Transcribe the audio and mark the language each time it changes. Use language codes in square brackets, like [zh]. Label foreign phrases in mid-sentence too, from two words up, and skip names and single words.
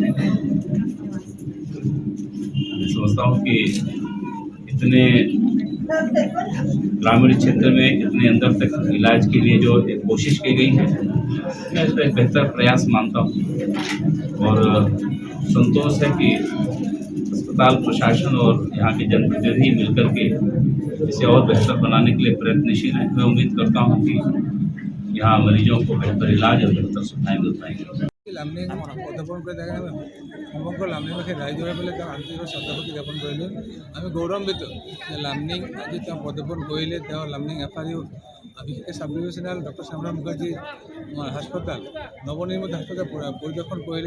[hi] समझता हूँ कि इतने ग्रामीण क्षेत्र में इतने अंदर तक इलाज के लिए जो एक कोशिश की गई है, मैं इसका एक बेहतर प्रयास मानता हूँ और संतोष है कि अस्पताल प्रशासन और यहाँ के जनप्रतिनिधि मिलकर के इसे और बेहतर बनाने के लिए प्रयत्नशील हैं। मैं उम्मीद करता हूँ कि यहाँ मरीजों को बेहतर इलाज और बेहतर सुविधाएँ मिल पाएंगी। [as] লামডিং পদাৰ্পণ কৰি থাকে আমি সমগ্ৰ লামডিংবাসী ৰাইজৰে পেলাই তেওঁ আন্তৰিক শ্ৰদ্ধাভক্তি জ্ঞাপন কৰিলোঁ। আমি গৌৰৱান্বিত যে লামডিং আজি তেওঁ পদাৰ্পণ কৰিলে। তেওঁ লামডিং FRU বিশেষকৈ চাব ডিভিজনেল ডক্টৰ শ্যামা মুখাৰ্জী হাস্পতাল নৱনিৰ্মিত হাস্পতাল পৰিদৰ্শন কৰিলে।